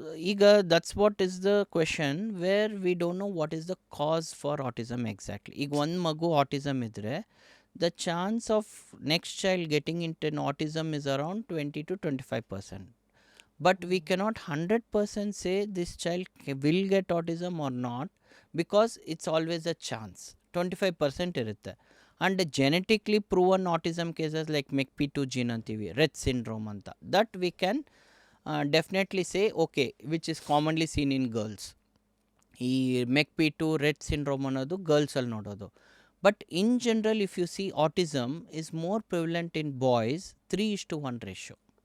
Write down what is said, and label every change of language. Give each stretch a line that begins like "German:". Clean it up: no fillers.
English: ಈಗ that's what is the question where we don't know what is the cause for autism exactly.
Kannada: ಈಗ ಒಂದು ಮಗು autism ಇದ್ದರೆ
English: The chance of next child getting in ten autism is around 20 to 25%. But we cannot 100% say this child will get autism or not, because it's always a chance.
Kannada: 25% ಇರುತ್ತೆ.
English: And genetically proven autism cases like MECP2 gene ಅಂತೀವಿ, Rett syndrome ಅಂತ, that we can definitely say okay, which is commonly seen in girls.
Kannada: ಈ MECP2 rate syndrome ಅನ್ನೋದು ಗರ್ಲ್ಸಲ್ಲಿ ನೋಡೋದು.
English: But in general if you see autism is more prevalent in boys, 3:1 ratio.